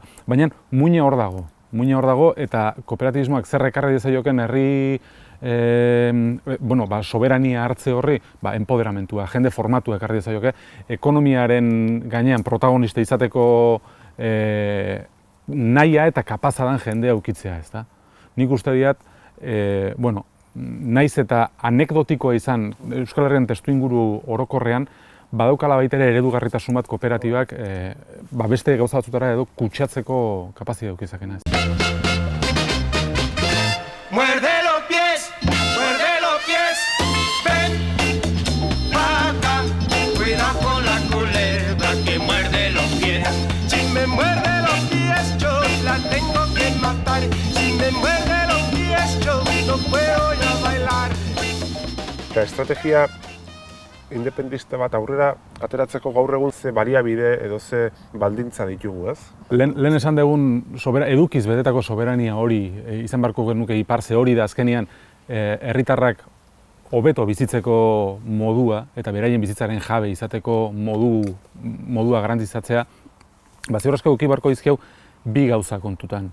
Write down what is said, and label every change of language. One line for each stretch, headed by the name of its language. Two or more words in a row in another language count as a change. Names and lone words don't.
Basque: Baina muina hor dago eta kooperatibismoak zer ekarri dezaioken herri soberania hartze horri, enpoderamentua, jende formatua ekarri dezaioke, ekonomiaren gainean protagonista izateko nahia eta kapazadan jendea ukitzea, ezta? Nik uste diat, naiz eta anekdotikoa izan Euskal Herrian testuinguru orokorrean, badaukala baita ere eredugarritasun bat kooperatibak beste gauza batzutara edo kutsatzeko kapazitatea ukizakena, ez.
Spanish: Muerde los pies, ven pa' acá, cuida con la culebra que muerde los pies. Si me muerde los pies yo la tengo que matar, si me muerde los pies yo no puedo ya bailar.
Basque: Eta estrategia independentista bat aurrera ateratzeko gaur egun ze baliabide edo ze baldintza ditugu, ez? Lehen esan dugun edukiz betetako soberania hori izan beharko genuke iparze hori da azkenean herritarrak hobeto bizitzeko modua eta beraien bizitzaren jabe izateko modua garantizatzea, ziur asko eduki beharko dizkigu bi gauza kontutan.